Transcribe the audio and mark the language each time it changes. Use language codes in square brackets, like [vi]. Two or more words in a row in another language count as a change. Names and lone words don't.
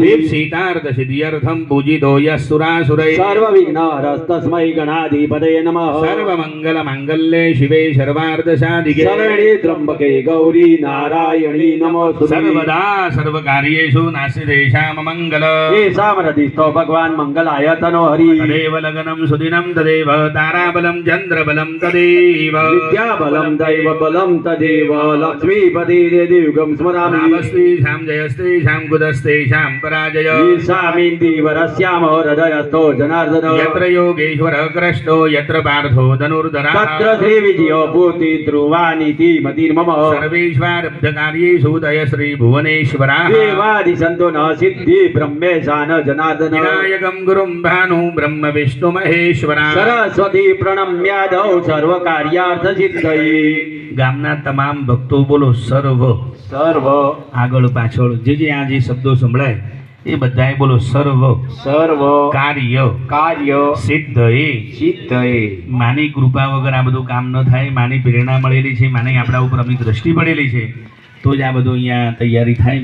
[sa] દીપ્સિતાર્થ સિદ્ધ્યર્થમ પૂજિતો યસુરાસુરૈ. સર્વ વિઘ્ન હરસ્તસ્મૈ ગણાધિપતये નમઃ. સર્વમંગલ માંગલ્ये શિવે સર્વાર્થ સાધિકે. શરણે ત્રંબકે ગૌરી નારાયણી નમોસ્તુતે. સર્વદા સર્વકાર્યેષુ નાસ્તિદેશામ મંગલ. येषां हृदिस्थो भगवान् मङ्गलायतनो हरि. તદેવ લગ્નમ સુદિનમ તદેવ તારાબલમ ચંદ્રબલમ તદેવ विद्याबलं दैवबलं तदेव. लक्ष्मीपति दिव्यं स्मरामि. નામસ્તેષામ જયસ્તેષામ કુદસ્તેષામ પરાજય. ईशामीन्दीवरस्याम हृदयस्थो जनार्दन. યત્ર યોગેશ્વર કૃષ્ણો યત્ર પાર્થો ધનુર્ધરા. तत्र श्रीविजयो भूति ध्रुवानीति मतिर्मम. સર્વેશ્વરબ્ધકાર્યેષુ દય શ્રી ભુવનેશ્વરા. देवादिसन्तो न सिद्धि ब्रह्मेशान जनार्दन. વિનાયકમ ગુરુમ ભાનુ બ્રહ્મ વિષ્ણુ મહેશ્વરા. सरस्वती प्रणम्यादौ सर्वकार्यार्थसिद्धये. [gu] ગામના તમામ ભક્તો બોલો સર્વ. [sa] सर्व [gu] આગળ પાછળ જે આ જે શબ્દો સંભળાય એ બધાએ બોલો સર્વ [sa] सर्व કાર્ય कार्य સિદ્ધએ. सिद्धये. [gu] માની કૃપા વગર આ બધું કામ ન થાય. માની પ્રેરણા મળેલી છે, માની આપણા ઉપર અમની દ્રષ્ટિ પડેલી છે, તો જ આ બધું અહીંયા તૈયારી થાય.